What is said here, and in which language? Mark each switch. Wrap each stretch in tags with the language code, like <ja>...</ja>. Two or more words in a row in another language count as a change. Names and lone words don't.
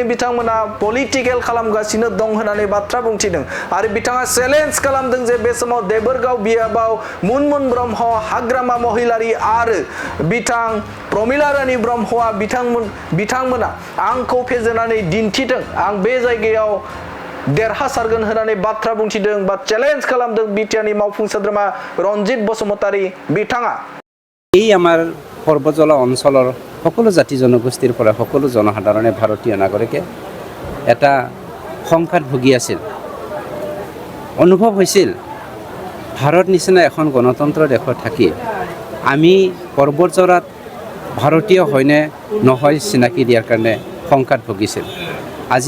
<brx>बिथांमोना पलिटिकेल खालामगासिनो दं होननानै बाथ्रा बुंथिदों आरो बिथाङा चेलेन्ज खालामदों जे बे समाव देबोरगाव बियाबाव मुनमुन ब्रह्म हाग्रामा महिलारि आरो बिथां प्रमिला रानी ब्रह्मआ बिथांमोना आंखौ फेजेननानै दिन्थिदों आं बे जायगायाव देरहासारगोन होननानै बाथ्रा बुंथिदों बा चेलेन्ज खालामदों बिटिआरनि मावफुं सोद्रोमा रनजित बसुमतारी बिथाङा</brx> <as>এই আমাৰ পৰ্বতজলা অঞ্চলৰ সকলো জাতি জনগোষ্ঠীৰ পৰা সকলো জনসাধাৰণে ভাৰতীয় নাগৰিকে এটা সংঘাত ভুগি আছিল অনুভৱ হৈছিল ভাৰত নিচিনা এখন গণতন্ত্ৰ দেশত থাকি আমি পৰ্বতজলাত ভাৰতীয় হয়নে নহয় চিনাকি দিয়াৰ কাৰণে সংঘাত ভুগিছিল আজি</as>